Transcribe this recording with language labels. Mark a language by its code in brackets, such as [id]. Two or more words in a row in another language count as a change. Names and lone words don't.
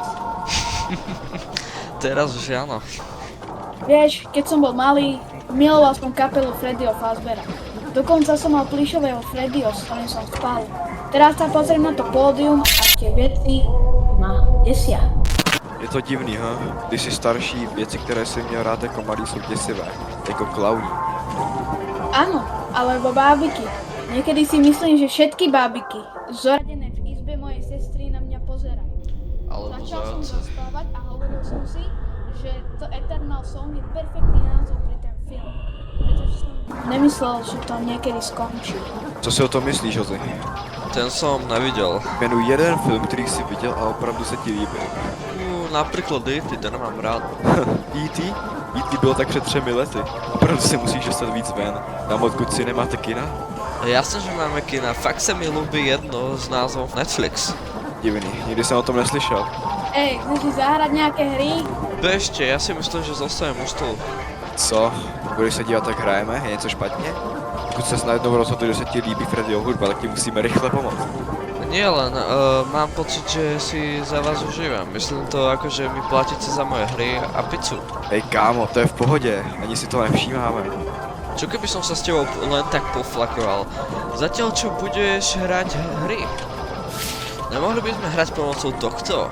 [sk] Teraz už áno. Vieš, keď som bol malý, miloval som kapelu Freddyho Fazbeara. Dokonca som mal plyšového Freddyho, s ktorým som spal. Teraz sa pozriem na to pódium a tie veci ma desia. Je to divný, ha? [cs] Když jsi starší, věci, které jsi měl rád jako malý, jsou děsivé. Jako klauní. [sk] Áno, alebo bábiky. Niekedy si myslím, že všetky bábiky, zoradené v izbe mojej sestry, na mňa pozerajú. Začal som zaspávať a hovoril som si, že to Eternal Song je perfektný názov pre ten film. Pretože som nemyslel, že to niekedy skončí. [cs] Co si o tom myslíš, Ozzy? [sk] Ten som nevidel. [cs] Jmenuji jeden film, který jsi viděl a opravdu se ti líbil. [sk] Napríklad E.T., ten mám rád. [cs] E.T.? E.T. bylo tak před 3 lety. Opravdu se musíš dostat víc ven. Tam odkud si nemáte kina? [sk] Jasne, že máme kina. Fakt sa mi ľúbi jedno z názvov Netflix. [cs] Divný, nikdy jsem o tom neslyšel. [sk] Ej, chceš si zahrať nejaké hry? Bežte, ja si myslím, že zostanem u stolu. [cs] Co? Budeš se dívat, tak hrajeme? Je něco špatně? Pokud se najednou rozhodli, že se ti líbí Freddyho hudba, tak ti musíme rychle pomoct. [sk] Nie len, mám pocit, že si za vás užívam. Myslím to ako, že mi platíte za moje hry a pizzu. [cs] Hej kámo, to je v pohodě, ani si to nevšímáme. [sk] Čo keby som sa s tebou len tak poflakoval? Zatiaľ čo budeš hrať hry? Nemohli by sme hrať pomocou tohto?